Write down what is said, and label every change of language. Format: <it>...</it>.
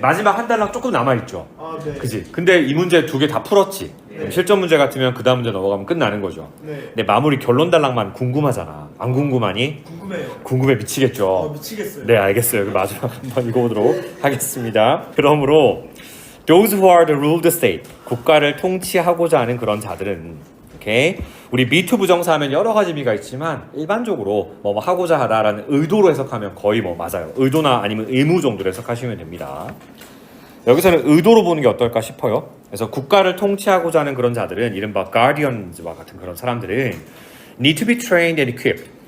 <ko>마지막 한 달랑 조금 남아있죠? 아, 네. 그지? 근데 이 문제 2개 다 풀었지? 네. 실전 문제 같으면 그 다음 문제 넘어가면 끝나는 거죠. 네. 근데 마무리 결론 달랑만 궁금하잖아. 안 궁금하니? 궁금해요. 궁금해 미치겠죠? 미치겠어요. 네, 알겠어요. 그럼 마지막 한번 읽어보도록 하겠습니다. 그러므로</ko> <en>Those who are to rule the state,</en> <ko>국가를 통치하고자 하는 그런 자들은 오케이. 우리 me to 부정사 하면 여러 가지 의미가 있지만 일반적으로 뭐 하고자 하다라는 의도로 해석하면 거의 뭐 맞아요. 의도나 아니면 의무 정도로 해석하시면 됩니다. 여기서는 의도로 보는 게 어떨까 싶어요. 그래서 국가를 통치하고자 하는 그런 자들은 이른바 guardians와 같은 그런 사람들은</ko> <en>need to be trained and equipped.</en>